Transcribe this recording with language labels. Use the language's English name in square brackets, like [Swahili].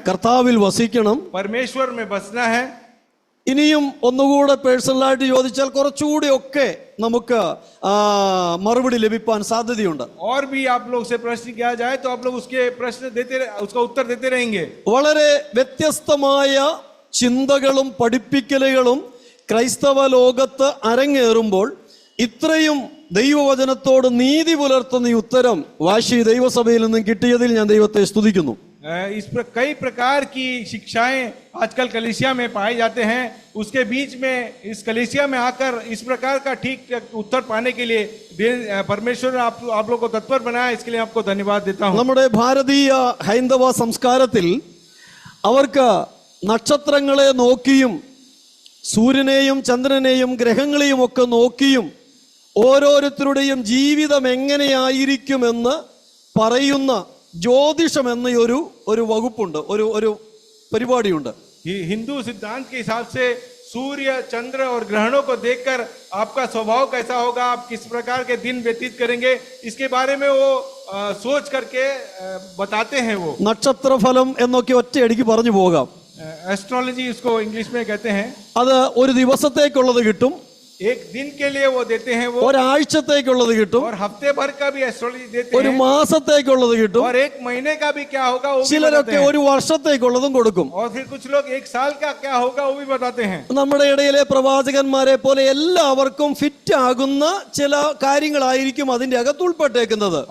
[Malayalam] കർത്താവിൽ വസിക്കണം. [Hindi] परमेश्वर में बसना है. [Malayalam] ഇനിയും ഒന്നുകൂടെ പേഴ്സണലായിട്ട് ചോദിച്ചാൽ കുറച്ചുകൂടി ഒക്കെ നമുക്ക് മറുപടി ലഭിക്കാൻ സാധ്യതയുണ്ട്. [Hindi] और भी आप लोग से प्रश्न किया जाए तो आप लोग उसके प्रश्न देते, उसका उत्तर देते रहेंगे. [Malayalam] വളരെ വ്യത്യസ്തമായ ചിന്തകളും പഠിപ്പിക്കലുകളും ക്രൈസ്തവ ലോകത്ത് അരങ്ങേറുമ്പോൾ ഇത്രയും ദൈവവചനത്തോട് നീതി പുലർത്തുന്ന ഈ ഉത്തരം വാശി ദൈവസഭയിൽ നിന്നും കിട്ടിയതിൽ ഞാൻ ദൈവത്തെ സ്തുതിക്കുന്നു. [Hindi] इस पर कई प्रकार की शिक्षाएं आजकल कलीसिया में पाए जाते हैं. उसके बीच में इस कलीसिया में आकर इस प्रकार का ठीक उत्तर पाने के लिए परमेश्वर ने आप लोग को तत्पर बनाया. इसके लिए आपको धन्यवाद देता हूं. [Malayalam] നമ്മുടെ ഭാരതീയ ഹൈന്ദവ സംസ്കാരത്തിൽ അവർക്ക് നക്ഷത്രങ്ങളെ നോക്കിയും സൂര്യനെയും ചന്ദ്രനെയും ഗ്രഹങ്ങളെയും ഒക്കെ നോക്കിയും ഓരോരുത്തരുടെയും ജീവിതം എങ്ങനെയായിരിക്കുമെന്ന് പറയുന്ന ജ്യോതിഷം എന്ന ഒരു വകുപ്പുണ്ട്, ഒരു പരിപാടിയുണ്ട്. [Hindi] हिंदू सिद्धांत के हिसाब से सूर्य, चंद्र और ग्रहणों को देखकर आपका स्वभाव कैसा होगा, आप किस प्रकार के दिन व्यतीत करेंगे, इसके बारे में वो सोच करके बताते हैं. वो [Malayalam] നക്ഷത്രഫലം എന്നൊക്കെ ഒറ്റയടിക്ക് പറഞ്ഞു പോകാം. [Hindi] एस्ट्रोलॉजी इसको इंग्लिश में कहते हैं. [Malayalam] അത് ഒരു ദിവസത്തേക്കുള്ളത് കിട്ടും, [Hindi] एक दिन के लिए वो देते हैं, वो [Malayalam] ഒരാഴ്ചത്തേക്കുള്ളത് കിട്ടും, [Hindi] और हफ्ते भर का भी एस्ट्रोलॉजी देते [Malayalam] ഒരു [Hindi] हैं, [Malayalam] മാസത്തേക്കുള്ളത് കിട്ടും, [Hindi] और एक महीने का भी क्या होगा वो भी बताते [Malayalam] ചിലരൊക്കെ [Hindi] हैं, [Malayalam] ഒരു വർഷത്തേക്കുള്ളതും കൊടുക്കും. [Hindi] और फिर कुछ लोग एक साल का क्या होगा वो भी बताते हैं. [Malayalam] നമ്മുടെ ഇടയിലെ പ്രവാചകന്മാരെ പോലെ എല്ലാവർക്കും ഫിറ്റ് ആകുന്ന ചില കാര്യങ്ങളായിരിക്കും അതിന്റെ അകത്ത് ഉൾപ്പെട്ടേക്കുന്നത്.